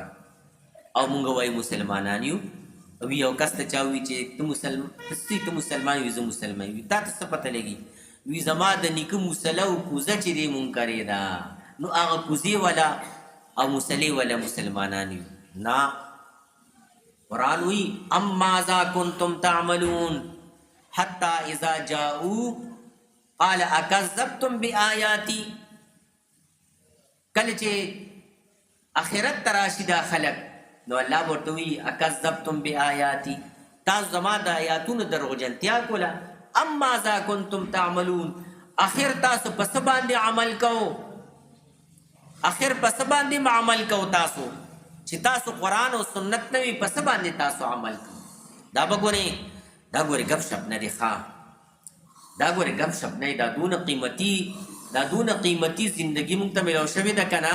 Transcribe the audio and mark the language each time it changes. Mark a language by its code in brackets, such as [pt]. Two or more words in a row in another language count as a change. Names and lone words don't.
[ps] او مونږ وایي مسلمانان یو. او یو کس ته چا وي چې ته مسلمان وي، زه مسلمان وي، تا ته څه پته لګي؟ وي زما د نیکه مسله او کوزه چې دی منکرې ده، نو هغه کوزې والا او مسلې والا مسلمانان یو. نا قرآن وی [ar] اما ذا کنتم تعملون حتی اذا جاؤ قال اکذبتم بآیاتی. [ps] کله چې آخرت تراشي دا خلق، نو الله ورته وی [ar] اکذبتم بآیاتی، [ps] تاسو زما د آیاتونو دروغجنتیا کوله. [ar] اما ذا کنتم تعملون، [ps] اخر تاسو پس باندې عمل کوو، اخر پس باندې عمل کوو تاسو چې تاسو قرآن او سنت نه وي، پس باندې تاسو عمل کوو. دا ګورې ګپ شپ نه دی ښه، دا ګورې ګپ شپ نه دی. دا دونه قیمتي زندگی مونږ ته ملو شوې ده که نه؟